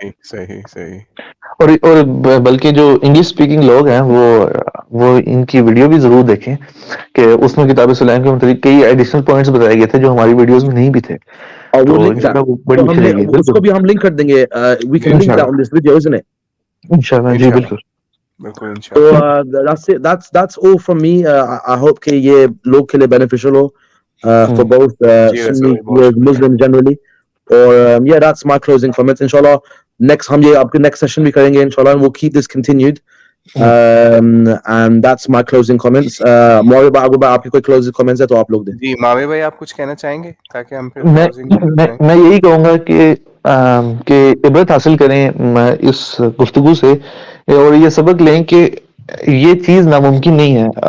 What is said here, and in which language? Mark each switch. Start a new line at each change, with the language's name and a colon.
Urdu: صحیح. اور بلکہ جو انگلش اسپیکنگ لوگ ہیں وہ ان کی ویڈیو بھی ضرور دیکھیں کہ اس میں کتاب سلیم کے متعلق کئی ایڈیشنل پوائنٹس بتائے گئے تھے جو ہماری ویڈیوز میں نہیں بھی تھے. اور وہ اس کو بھی ہم لنک کر دیں گے.
English: we can link that on this video, isn't it?
Urdu: انشاءاللہ. جی بالکل.
English: So that's all from me. I hope
Urdu: کہ یہ لوگ کے لیے
English: beneficial
Urdu: ہو
English: for both Sunni Muslim generally.
Urdu: اور
English: yeah, that's my closing comments. Inshallah next
Urdu: ہم یہ آپ کے
English: next session
Urdu: بھی کریں گے
English: inshallah, and we'll keep this continued. And that's my closing comments.
Urdu: مولانا بھائی اگر آپ کی کوئی closing comments ہے تو آپ لوگ دیں. جی ماوی بھائی آپ کچھ کہنا چاہیں گے تاکہ ہم میں یہی کہوں گا کہ عبرت حاصل کریں اس گفتگو سے, اور یہ سبق لیں کہ یہ چیز ناممکن نہیں ہے.